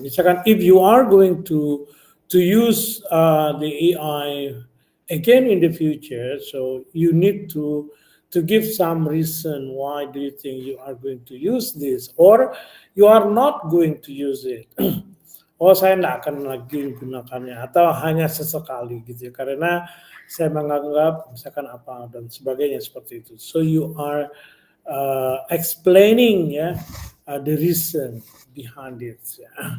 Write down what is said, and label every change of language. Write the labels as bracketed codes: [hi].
[id] Misalkan [en] if you are going to use the AI again in the future, so you need to give some reason why do you think you are going to use this or you are not going to use it. [id] Oh, saya tidak akan lagi menggunakannya atau hanya sesekali gitu ya, karena saya menganggap misalkan apa dan sebagainya seperti itu. [en] So you are explaining ya the reason behind it ya.